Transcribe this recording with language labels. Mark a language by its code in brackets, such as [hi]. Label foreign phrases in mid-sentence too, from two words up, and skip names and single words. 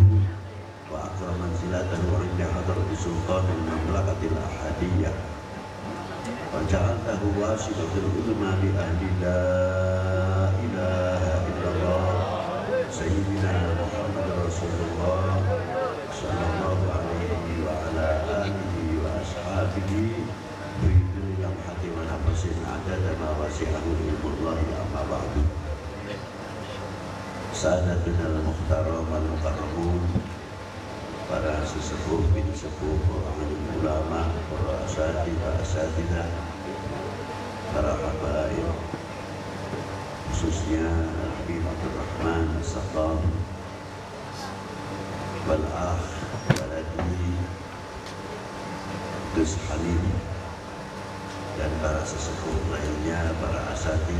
[ar] وأكرم منزلته عند حضرة سلطان المملكة الأحدية وجعلته واسطة العلماء لأهل لا إله إلا الله سيدنا محمد رسول الله صلى الله عليه وعلى آله وأصحابه في كل لمحة ونفس عدد ما وسعه علم الله أما بعد سادتنا المحترم المكرمون [id] para sesepuh bin sepuh, para ulama, para asatidzah, para habaib, khususnya Habib Abdul Rahman As-Sattar [ar] والأخ ولدي [id] Gus Halim dan para sesepuh lainnya, para asatidz.